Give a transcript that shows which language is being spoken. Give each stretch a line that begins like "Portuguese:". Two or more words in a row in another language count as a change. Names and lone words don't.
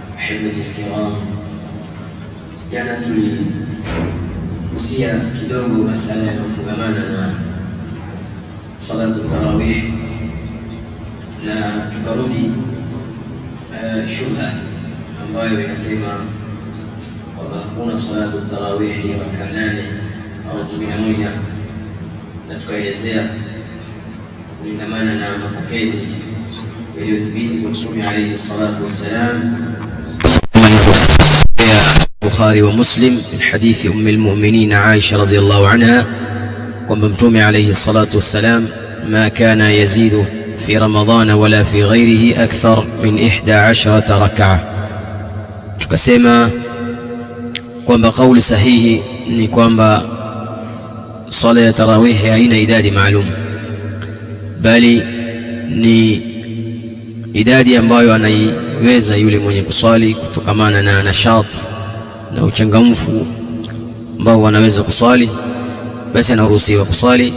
Arabic: أحبتي الكرام،
Swahili: jana tuligusia kidogo masala yanayofungamana na
Arabic: salatu tarawih
Swahili: na tukarudi shubha ambayo inasema kwamba hakuna
Arabic: salatu tarawih
Swahili: ya raka 8 au 11, na tukaelezea kulingamana na mapokezi yaliyothibiti kwa Mtume
Arabic: alayhi salatu wassalam بخاري ومسلم من حديث المؤمنين عائشة رضي الله عنها
Swahili: kwamba Mtume
Arabic: عليه الصلاة والسلام ما كان يزيد في رمضان ولا في غيره أكثر من 11 ركعة.
Swahili: Tukasema kwamba kauli sahihi ni kwamba sala ya tarawih haina idadi maalum, bali ni idadi ambayo anaiweza yule mwenye kuswali kutokamana na nashat na uchangamfu ambao anaweza kuswali, basi anaruhusiwa kuswali.